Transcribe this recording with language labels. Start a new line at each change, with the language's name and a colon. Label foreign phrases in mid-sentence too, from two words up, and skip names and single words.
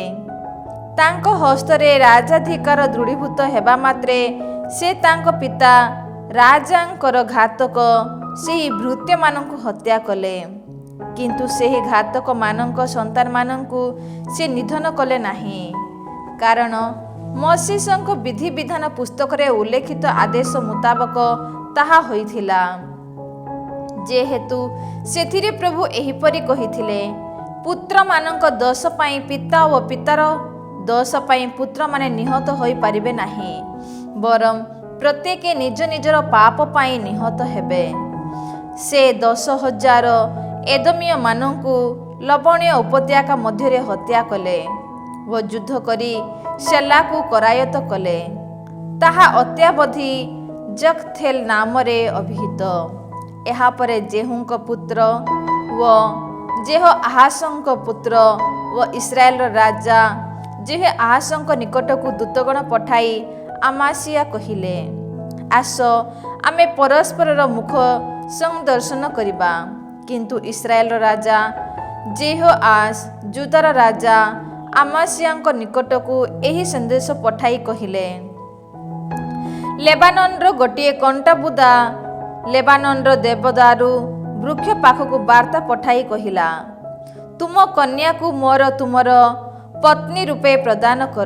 Odia: ତାଙ୍କ ହସ୍ତରେ ରାଜାଧିକାର ଦୃଢ଼ୀଭୂତ ହେବା ମାତ୍ରେ ସେ ତାଙ୍କ ପିତା ରାଜାଙ୍କର ଘାତକ ସେହି ଭୃତ୍ୟ ମାନଙ୍କୁ ହତ୍ୟା କଲେ। କିନ୍ତୁ ସେହି ଘାତକ ମାନଙ୍କ ସନ୍ତାନ ମାନଙ୍କୁ ସେ ନିଧନ କଲେ ନାହିଁ, କାରଣ ମୋଶେସଙ୍କ ବିଧି ବିଧାନ ପୁସ୍ତକ ରେ ଉଲ୍ଲେଖିତ ଆଦେଶ ମୁତାବକ ତାହା ହୋଇଥିଲା। ଯେହେତୁ ସେଥିରେ ପ୍ରଭୁ ଏହିପରି କହିଥିଲେ, ପୁତ୍ର ମାନଙ୍କ ଦୋଷ ପାଇଁ ପିତା ଓ ପିତାର ଦୋଷ ପାଇଁ ପୁତ୍ର ମାନେ ନିହତ ହୋଇ ପାରିବେ ନାହିଁ, ବରଂ ପ୍ରତ୍ୟେକ ନିଜ ନିଜର ପାପ ପାଇଁ ନିହତ ହେବେ। ସେ 10,000 ଏଦୋମୀୟ ମାନଙ୍କୁ ଲବଣୀୟ ଉପତ୍ୟକା ମଧ୍ୟ ହତ୍ୟା କଲେ ଓ ଯୁଦ୍ଧ କରି ଶେଲାକୁ କରାୟତ୍ତ କଲେ। ତାହା ଅଦ୍ୟାବଧି ଯକ୍ଥେଲ ନାମ ରେ ଅଭିହିତ। ଏହା ପରେ ଯେହୁଙ୍କ ପୁତ୍ର ଓ ଯେହ ଆହାସଙ୍କ ପୁତ୍ର ଓ ଇସ୍ରାଏଲ ରାଜା ଯେହେ ଆହାସଙ୍କ ନିକଟକୁ ଦୂତଗଣ ପଠାଇ ଆମାସିଆ କହିଲେ, ଆସ ଆମେ ପରସ୍ପର ମୁଖ ସନ୍ଦର୍ଶନ କରିବା। କିନ୍ତୁ ଇସ୍ରାଏଲ ରାଜା ଯେହୋଆସ ଯୁଦାର ରାଜା ଆମାସିଆଙ୍କ ନିକଟକୁ ଏହି ସନ୍ଦେଶ ପଠାଇ କହିଲେ, ଲେବାନନର ଗୋଟିଏ କଣ୍ଟା ବୁଦା ଲେବାନନର ଦେବଦାରୁ ବୃକ୍ଷ ପାଖକୁ ବାର୍ତ୍ତା ପଠାଇ କହିଲା, ତୁମ କନ୍ୟା କୋ ମୋର ତୁମର ପତ୍ନୀ ରୂପେ ପ୍ରଦାନ କର।